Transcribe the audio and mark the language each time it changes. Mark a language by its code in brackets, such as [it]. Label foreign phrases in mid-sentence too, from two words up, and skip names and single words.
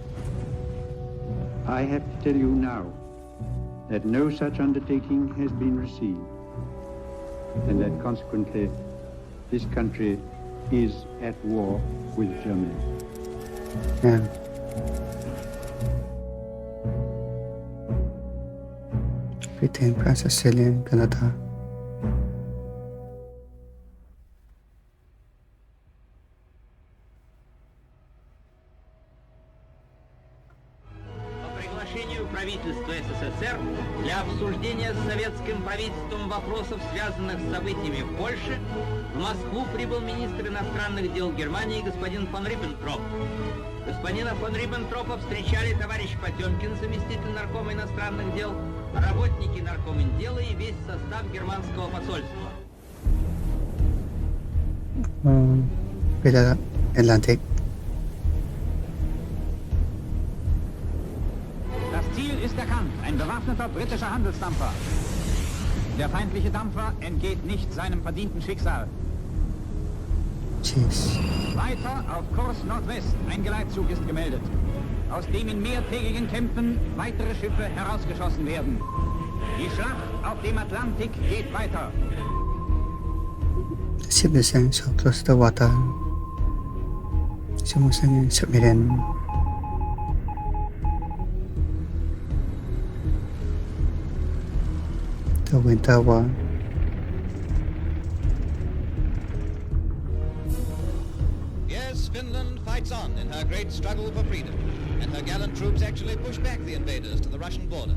[en] I have to tell you now that no such undertaking has been received, and that consequently this country is at war with Germany. Yeah. Britain, France, Australia, Canada. [ru] По приглашению правительства СССР для обсуждения с советским правительством вопросов, связанных с событиями в Польше, в Москву прибыл министр иностранных дел Германии господин фон Риббентроп. Господина фон Риббентропа встречали товарищ Потемкин, заместитель наркома иностранных дел, работники наркоминдела и весь состав германского посольства. [en] Atlantic. [de] Das Ziel ist erkannt, ein bewaffneter britischer Handelsdampfer. Der feindliche Dampfer entgeht nicht seinem verdienten Schicksal. [en] Jeez. [de] Weiter auf Kurs Nordwest, ein Geleitzug ist gemeldet, aus dem in mehrtägigen Kämpfen weitere Schiffe herausgeschossen werden. Die Schlacht auf dem Atlantik geht weiter. [en] The ship is sailing so close to the water. It's almost like a submarine. The Winter War. Yes, Finland fights on in her great struggle for freedom, and her gallant troops actually push back the invaders to the Russian border.